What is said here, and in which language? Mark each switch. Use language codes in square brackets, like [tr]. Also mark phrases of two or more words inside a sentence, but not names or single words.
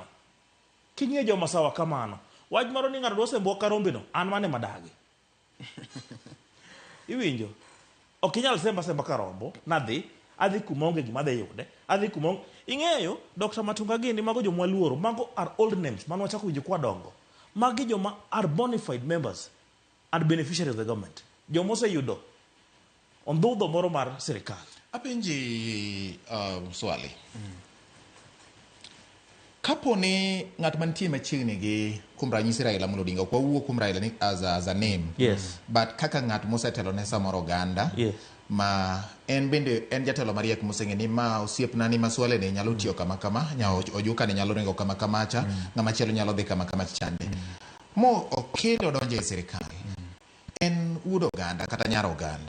[luo] King'iyo joma sawa kamano. Wach maro ni ng'ato dwa sembo karombeno, an mane madagi. Iwinjo? Ok inyal semba karombo, adhi kumonge gima adhi yude, adhi kumonge. Ing'eyo, Dr. Matunga gini mago joma luoro, mago [en] are old names, [luo] mano wachako winjo kwa dongo. Magi joma [en] are bona fide members and beneficiaries of the government. [luo] Joma oseyudo ondhudho moro mar sirikal. Apenji Swaleh. Kapo ni ng'at mantie machiegni gi kuom ranyisi Raila Amolo Odinga, ok wawuo kuom Raila ni [en] as a name. Yes. [luo] But kaka ng'at mosetelo ne samoro Uganda. [en] Yes. [luo] Ma en bende en jatelo mariek moseng'e ni ma osiepna ni ma Swaleh ne nyalo tiyo kama kama, Ojuka ne nyalo ringo kama kama cha, ng'ama chielo nyalo dhi kama kama chande. Mo okelo donjo e sirikal. En wuod Oganda kata nyar Oganda.